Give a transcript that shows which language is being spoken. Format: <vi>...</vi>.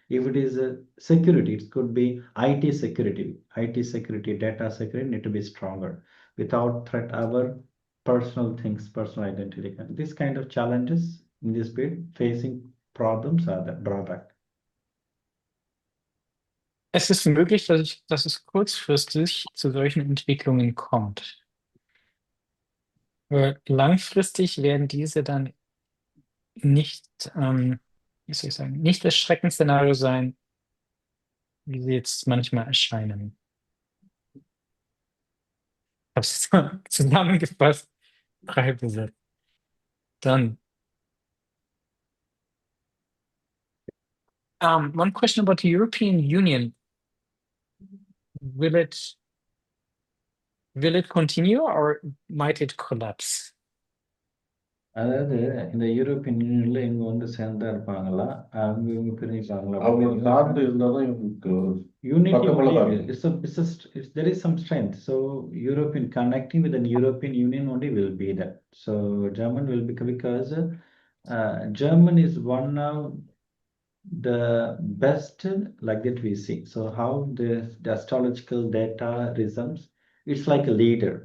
<en>If it is security, it could be IT security, data security need to be stronger. Without threat, our personal things, personal identity, this kind of challenges in this period facing problems are the drawback.</en> <de>Es ist möglich, dass es kurzfristig zu solchen Entwicklungen kommt. Aber langfristig werden diese dann nicht, wie soll ich sagen, nicht das Schreckensszenario sein, wie sie jetzt manchmal erscheinen. Ich habe es zusammengefasst, 3 Besätze. Dann,</de> <en>one question about the European Union. Will it continue or might it collapse?</en> <ta>அதாவது இந்த European யூனியன்ல இவங்க வந்து சேர்ந்தா இருப்பாங்களா, அவங்க இவங்க பிரிஞ்சுப்பாங்களா? அவங்களோட சார்ந்து இருந்தாதான் இவங்களுக்கு</ta> <en>Unity</en> <ta>பக்கபலமா</ta> <en>only,</en> <ta>இருக்கும்.</ta> <en>there is some strength. So European connecting with the European Union only will be that. So German will be, because German is one of the best like that we see. So how the astrological data results, it's like a leader.</en>